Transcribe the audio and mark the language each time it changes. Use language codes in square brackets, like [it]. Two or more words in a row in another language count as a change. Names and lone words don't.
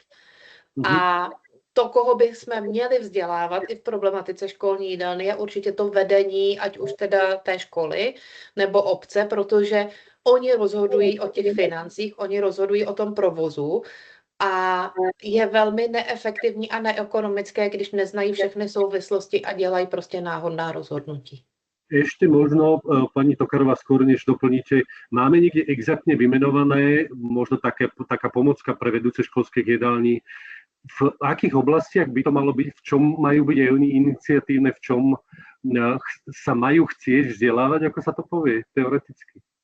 [cs] A to, koho bychom měli vzdělávat i v problematice školní jídelny, je určitě to vedení, ať už teda té školy nebo obce, protože oni rozhodují o těch financích, oni rozhodují o tom provozu a je velmi neefektivní a neekonomické, když neznají všechny souvislosti a dělají prostě náhodná rozhodnutí. [sk] Ešte možno, pani Tokarová, skôr než doplníte, máme niekde exaktne vymenované, možno taká pomocka pre vedúce školských jedální, v akých oblastiach by to malo byť, v čom majú byť aj oni iniciatívne, v čom sa majú chcieť vzdelávať, ako sa to povie teoreticky?